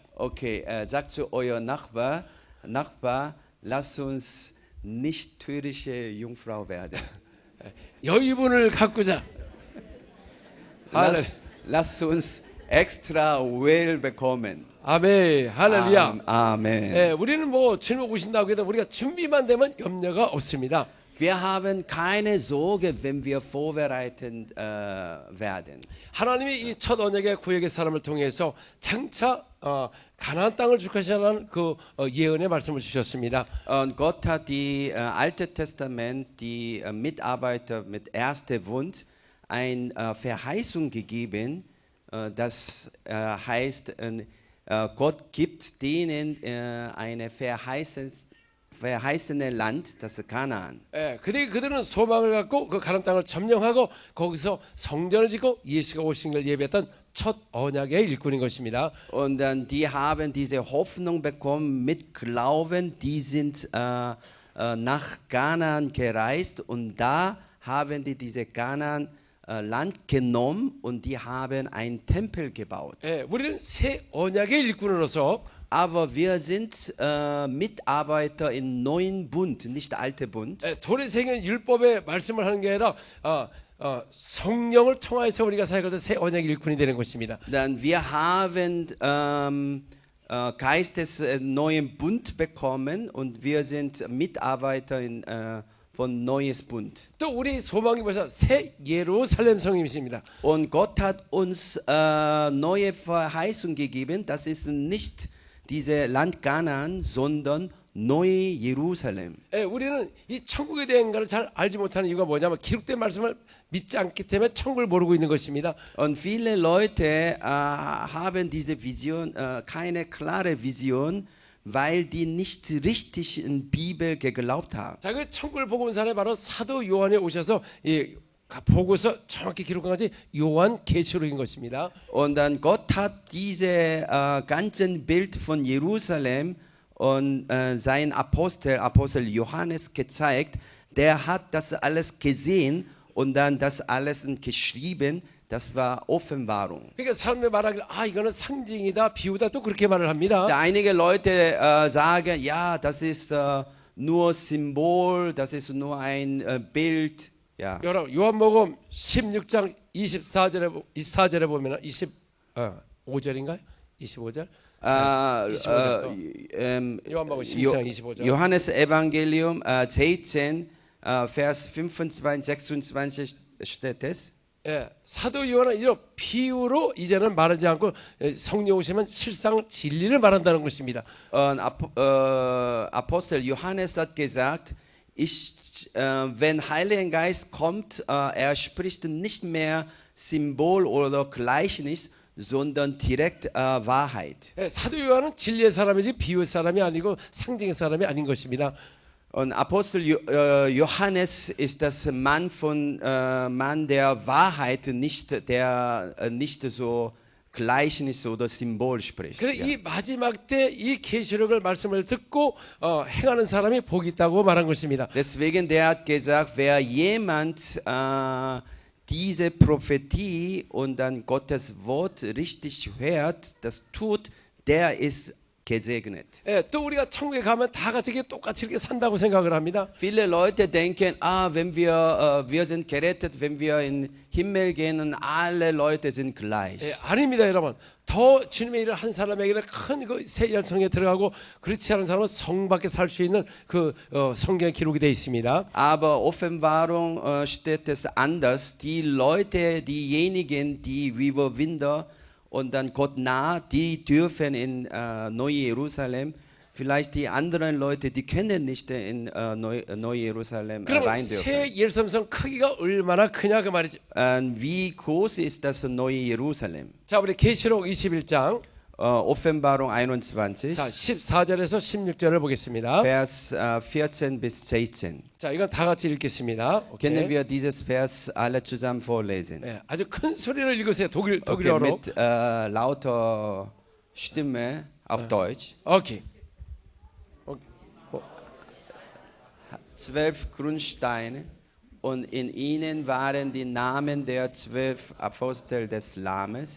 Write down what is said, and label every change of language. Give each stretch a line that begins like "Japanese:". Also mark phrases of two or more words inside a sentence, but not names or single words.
German: Okay, sagt zu euer Nachbar, lasst uns nicht törichte Jungfrau werden.
Korean: 여유분을 가꾸자.
German: Lasst uns extra well bekommen.
Korean: 아멘. 할렐루야.
German: Amen.
Korean: 예, 우리는 뭐 주님 오신다고 해도 우리가 준비만 되면 염려가 없습니다.
German: Wir haben keine Sorge, wenn wir vorbereitet werden.
Korean: 하나님이 이 첫 언약의 구약의 사람을 통해서 장차 가나안 땅을 축하시라는 그 예언의 말씀을 주셨습니다.
German: Und Gott hat die Alte Testament, die Mitarbeiter mit erster Wund, eine Verheißung gegeben. Das heißt, Gott gibt denen eine verheißene Land, das ist Kanaan.
Korean: 예, 그들은 소망을 갖고 그 가나안 땅을 점령하고 거기서 성전을 짓고 예수가 오신 걸 예배했던 첫 언약의 일꾼인 것입니다.
German: Und dann die haben diese Hoffnung bekommen mit Glauben, die sind nach Kanaan gereist und da haben die diese Kanaan Land genommen und die haben einen Tempel gebaut.
Korean: 예, 우리는 새 언약의 일꾼으로서
German: Aber wir sind Mitarbeiter im neuen Bund, nicht alte Bund.
Korean: 돌에 새긴 율법의 말씀을 하는 게 아니라 성령을 통해서 우리가 사역할 새 언약의 일꾼이 되는 것입니다.
German: Dann wir haben Geistes neuen Bund bekommen und wir sind Mitarbeiter von neues Bund.
Korean: 또 우리 소망이 뭐죠? 새 예루살렘 성임이십니다.
German: Und Gott hat uns neue Verheißung gegeben. Das ist nicht diese Land Kanaan, sondern neue Jerusalem.
Korean: 예, 우리는 이 천국에 대한 것을 잘 알지 못하는 이유가 뭐냐면 기록된 말씀을 믿지 않기 때문에 천국을 모르고 있는 것입니다.
German: Und viele Leute haben diese Vision, keine klare Vision, weil die nicht richtig in Bibel geglaubt haben.
Korean: 자, 그 천국을 보고 온 사람이 바로 사도 요한이 오셔서 이 보고서 정확히 기록한 것이 요한 계시록인 것입니다.
German: Und dann Gott hat diese ganzen Bild von Jerusalem und sein Apostel Johannes gezeigt. Der hat das alles gesehen und dann das alles geschrieben. Das war Offenbarung.
Korean: 그러니까 사람들이 말하길 이거는 상징이다, 비유다 또 그렇게 말을 합니다.
German: Einige Leute sagen, ja, das ist nur Symbol, das ist nur ein Bild. Ja.
Korean: 여러분 요한복음 16장 24절에 보면 25절인가요? 25절? 요한복음 16장 25절.
German: Johannes Evangelium 16, Vers 25, 26 steht es.
Korean: 예, 사도 요한은 이런 비유로 이제는 말하지 않고 성령 오시면 실상 진리를 말한다는 것입니다.
German: Apostel Johannes hat gesagt, wenn Heiliger Geist kommt, er spricht nicht mehr Symbol oder Gleichnis, sondern direkt Wahrheit.
Korean: 예, 사도 요한은 진리의 사람이지 비유의 사람이 아니고 상징의 사람이 아닌 것입니다.
German: Und Apostel Johannes ist das Mann der Wahrheit, der nicht so Gleichnis oder Symbol spricht.
Korean: 그래서 이 마지막 때 이 계시록을 말씀을 듣고 행하는 사람이 복이 있다고 말한 것입니다.
German: Deswegen der hat gesagt, wer jemand diese Prophetie und dann Gottes Wort richtig hört, das tut, der ist gesegnet.
Korean: 예, 또 우리가 천국에 가면 다 같이 똑같이 이렇게 산다고 생각을 합니다.
German: Viele Leute denken, wenn wir sind gerettet, wenn wir in den Himmel gehen und alle Leute sind gleich.
Korean: 예, 아닙니다, 여러분. 더 주님의 일을 한 사람에게는 큰 그 새 열성에 들어가고 그렇지 않은 사람은 성밖에 살 수 있는 그 성경에 기록이 되어 있습니다.
German: Aber Offenbarung steht es anders. Die Leute, diejenigen, die Überwinder und dann Gott nah, die dürfen in Neu-Jerusalem. Vielleicht die anderen Leute, die können nicht in Neu-Jerusalem
Korean: 그러면
German: rein dürfen.
Korean: 새 예루살렘 크기가 얼마나 크냐 그 말이죠.
German: Wie groß ist das Neue-Jerusalem?
Korean: 자, 우리 계시록 21장
German: Offenbarung 21,
Korean: 자, 14절에서 16절을 보겠습니다.
German: Vers 14 bis 16.
Korean: 자, 이건 다 같이 읽겠습니다. 오케이.
German: Können wir dieses Vers alle zusammen vorlesen?
Korean: 예, 아주 큰 소리로 읽으세요.
German: Okay,
Korean: 독일어로.
German: mit lauter Stimme auf Deutsch.
Korean: 오케이.
German: 12 Grundsteine und in ihnen waren die Namen der 12 Apostel des Lammes.